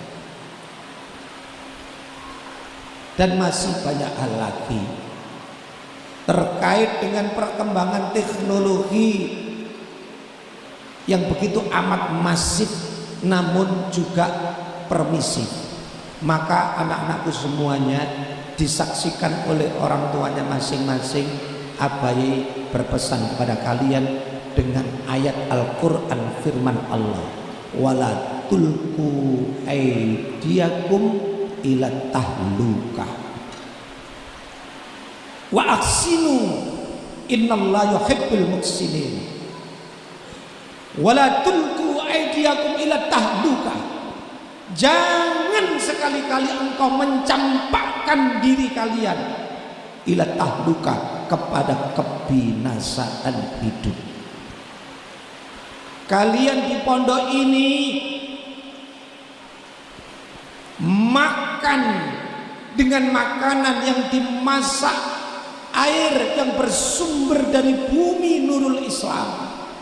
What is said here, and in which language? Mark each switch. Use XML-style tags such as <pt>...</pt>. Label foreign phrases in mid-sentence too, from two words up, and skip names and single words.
<id>Dan masih banyak hal lagi terkait dengan perkembangan teknologi yang begitu amat masif namun juga permisif. Maka anak-anakku semuanya disaksikan oleh orang tuanya masing-masing. Abai berpesan kepada kalian dengan ayat Al-Quran, firman Allah,</id> <ar>ولا تلقوا أيديكم إلى التهلكة وأحسنوا إن الله يحب المحسنين. ولا تلقوا أيديكم إلى التهلكة,</ar> <id>jangan sekali-kali engkau mencampakkan diri kalian</id> <ar>إلى التهلكة,</ar> <id>kepada kebinasaan hidup. Kalian di pondok ini makan dengan makanan yang dimasak air yang bersumber dari bumi Nurul Islam.</id>